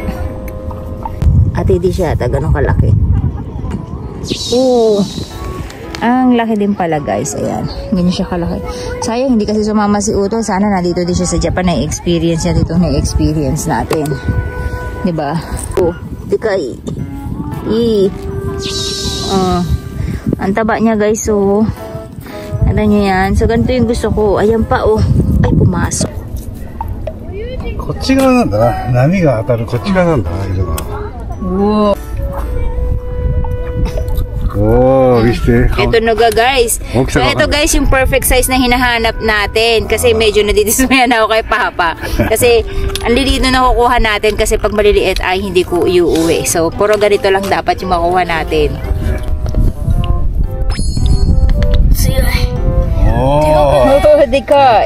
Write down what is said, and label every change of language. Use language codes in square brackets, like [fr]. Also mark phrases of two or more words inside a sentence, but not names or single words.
[tl] わ。At hindi siya ata ganun kalaki. Oo. Ang laki din pala guys. Ayan. Ganyan siya kalaki. Sayang hindi kasi sumama si Uto. Sana nandito din siya sa Japan. Na-experience niya dito. Na-experience natin. Diba? Oh. Dikay. Ang taba niya guys. So. Ano nyo yan? So ganito yung gusto ko. Ayan pa oh. Ay pumasok. [ja] こっち側なんだな。波が当たるこっち側なんだな、色が。 [tl] Wow. Oh, viste? Ito na guys. So ito guys yung [en] perfect size [tl] na hinahanap natin. Kasi medyo nadidismayan ako kay Papa. Kasi ang liliit na nakukuha natin. Kasi pag maliliit ay hindi ko iuuwi. So puro ganito lang dapat yung makuha natin. Oh, dikay.